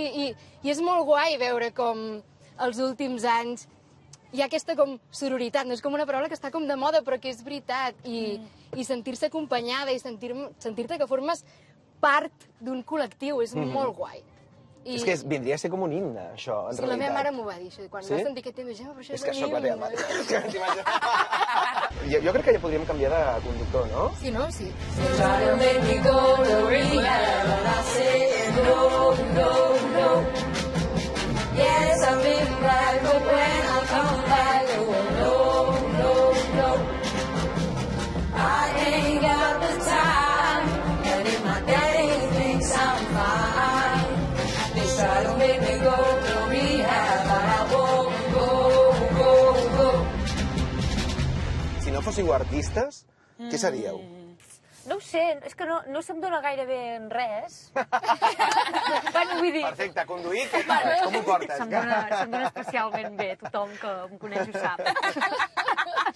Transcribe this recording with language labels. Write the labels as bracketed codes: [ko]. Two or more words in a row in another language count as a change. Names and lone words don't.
[ca] I és molt guai veure com els últims anys hi ha aquesta com sororitat, no és com una paraula que està com de moda, però que és veritat, i sentir-se acompanyada i sentir-te que formes part d'un col·lectiu, és molt guai. És que vindria a ser com un himne, això, en Sí, la realitat. meva mare m'ho va dir, això, quan Sí? va sentir aquest tema, Gemma, però això És que un sóc la teva himne. mare. És que t'imagines. Jo crec que ja podríem canviar de conductor, no? Sí, no? Sí. [en] Try to make me go to rehab, and I say no. Yes, I've been back, but when I come back, oh no. I ain't got the time, and if my daddy thinks I'm fine, they try to make me go to rehab, but I won't go. [ca] Si no fóssiu artistes, què seríeu? No ho sé, és que no se'm dona gaire bé en res. Bueno, vull dir... Perfecte, conduir, què tal? Com ho portes? Se'm dona especialment bé, tothom que em coneix ho sap.